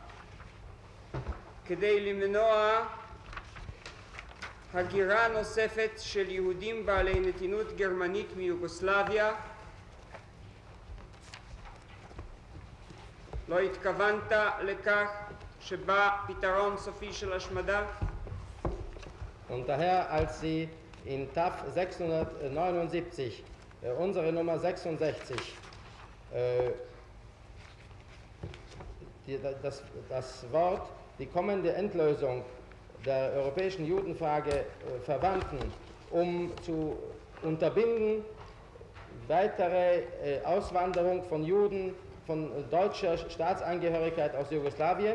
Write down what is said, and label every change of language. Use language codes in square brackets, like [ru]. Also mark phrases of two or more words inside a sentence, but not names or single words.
[he] כדי למנוע הגירה נוספת של יהודים בעלי נתינות גרמנית מיוגוסלביה, לא התכוונת לכך שבא פתרון סופי של השמדה? [de] Und daher, als Sie in TAF 679, unsere Nummer 66, das Wort, die kommende Endlösung der europäischen Judenfrage verwandten, um zu unterbinden weitere Auswanderung von Juden von deutscher Staatsangehörigkeit aus Jugoslawien.